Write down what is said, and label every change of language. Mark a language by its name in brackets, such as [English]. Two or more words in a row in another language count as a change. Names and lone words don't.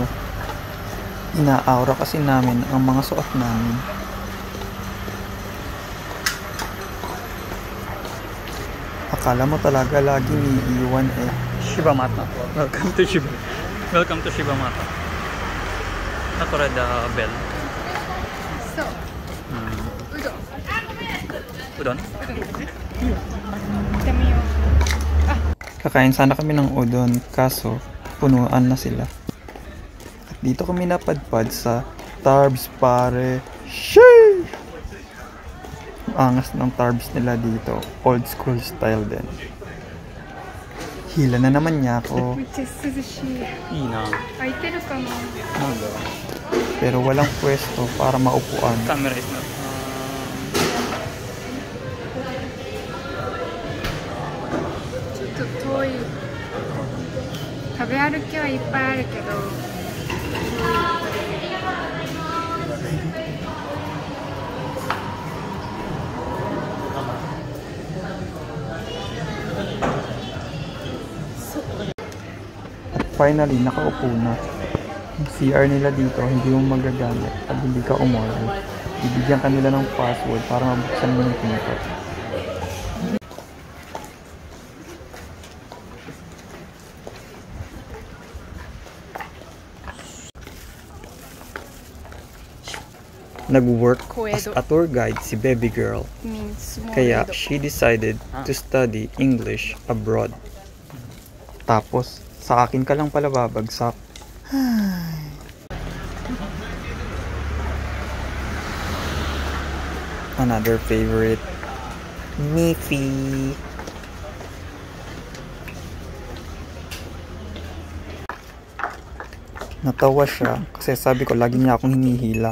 [Filipino] Inaaura kasi namin ang mga suot namin. Akala mo talaga laging iiwan eh. Shibamata. [English] Welcome to Shibamata. Natura the bell. So, udon. Udon? [Filipino] Dami yun. Kakain sana kami ng udon, kaso punuan na sila. At Dito kami napadpad sa Tarbs, pare. Sheesh! Angas ng Tarbs nila dito. Old school style din. Hila na naman niya ako. [Japanese] めっちゃ涼しい。いいな。空いてるかな。 [Filipino] Pero walang pwesto para maupuan. [English] Camera is not. [Japanese] ちょっと遠い。食べ歩きはいっぱいあるけど。 [Filipino] Finally, nakaupo na. Yung CR nila dito, hindi mo magagamit pag hindi ka umorder. Bibigyan ka nila ng password para mabuksan mo yung pinto. Nag-work [English] as a tour guide [Filipino] si [English] baby girl. Kaya she decided to study English abroad. [Filipino] Tapos, sa akin ka lang pala babagsak. [English] Another favorite, Miffy. [Filipino] Natawa siya kasi sabi ko lagi niya akong hinihila.